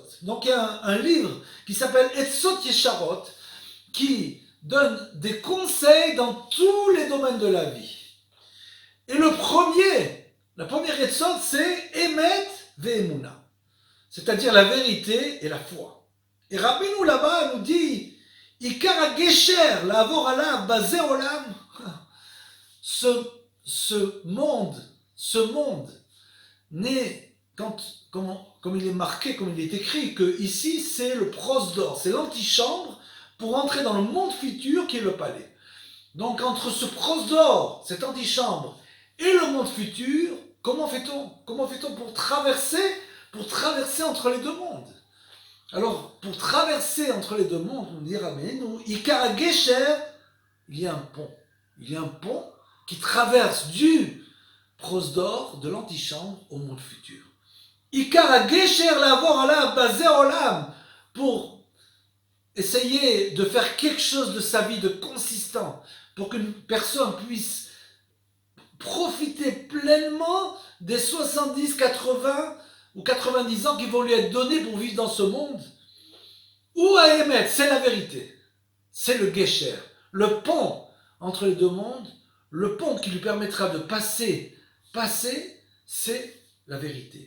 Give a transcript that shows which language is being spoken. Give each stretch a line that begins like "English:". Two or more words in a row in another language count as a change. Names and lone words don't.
French: Donc il y a un livre qui s'appelle Etzot Yesharot, qui donne des conseils dans tous les domaines de la vie. Et la première Etzot, c'est
Hebrew: אמת ואמונה,
French: c'est-à-dire la vérité et la foi. Et Rabbeinu là-bas nous dit,
Hebrew: עיקר גשר לעבור עליו בזה עולם,
French: ce monde n'est, comme il est marqué, comme il est écrit, que ici c'est le prosdor, c'est l'antichambre pour entrer dans le monde futur qui est le palais. Donc entre ce prosdor, cette antichambre, et le monde futur, comment fait-on pour traverser entre les deux mondes? Alors, pour traverser entre les deux mondes, on dira, mais nous,
Hebrew: עיקר גשר,
French: il y a un pont. Il y a un pont qui traverse du prosdor, de l'antichambre, au monde futur.
Hebrew: עיקר גשר לעבור עליו בזה עולם,
French: pour essayer de faire quelque chose de sa vie de consistant, pour qu'une personne puisse profiter pleinement des 70, 80 ou 90 ans qui vont lui être donnés pour vivre dans ce monde. Ou à émettre, c'est la vérité. C'est le Gesher, le pont entre les deux mondes, le pont qui lui permettra de passer, c'est la vérité.